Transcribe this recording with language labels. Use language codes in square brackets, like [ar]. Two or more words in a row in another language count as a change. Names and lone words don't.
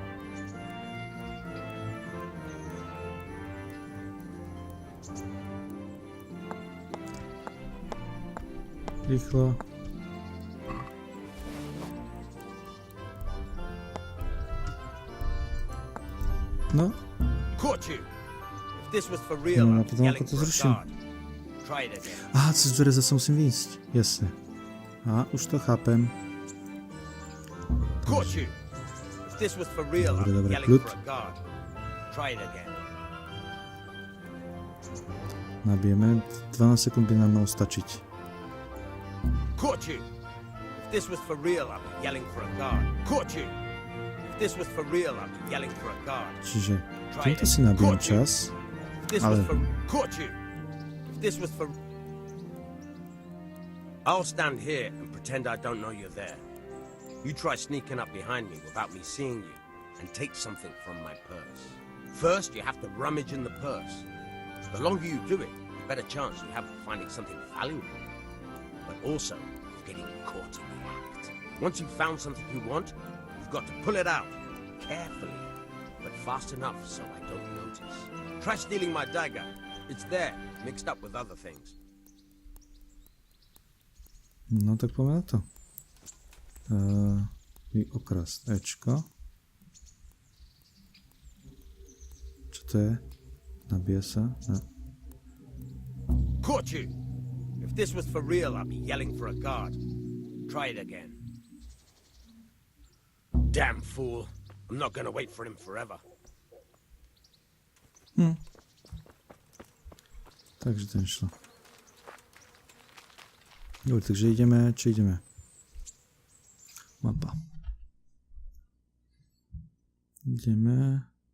[sk] Rýchlo. No. [en] Caught you! If this was for real, [sk] No, [en] I'd be [sk] potom [en] yelling [sk] ako to [en] for a [sk] zruším. [en] guard. Try it again. [sk] Aha, cez dvere zase musím výjsť. Jasne. Aha, už to chápem. [en] Caught you! If this was for real, I'd be [sk] Dobre, [en] yelling [sk] kľud. [en] for a guard. Try it again. [sk] Nabijeme. 12 sekúnd by nám malo stačiť. [en] Caught you! If this was for real, I'd be yelling for a guard. Caught you! If this was for real, I'd be yelling for a guard. [sk] Čiže týmto si nabijem čas. [en] If this [sk] Ale- [en] was for... Caught you! If this was for... I'll stand here and pretend I don't know you're there. You try sneaking up behind me without me seeing you and take something from my purse. First, you have to rummage in the purse. The longer you do it, the better chance you have of finding something valuable. But also, of getting caught in the act. Once you've found something you want, you've got to pull it out, carefully, but fast enough so I don't notice. Try stealing my dagger. It's there, mixed up with other things. [sk] No tak poďme na to. Okrast Ečko. Čo to je? Nabije sa. No. [en] Caught you! If this was for real, I'd be yelling for a guard. Try it again. Damn fool. I'm not gonna wait for him forever. [sk] Takže to nešlo. Dobre, takže ideme, čo ideme? Mapa. Ideme.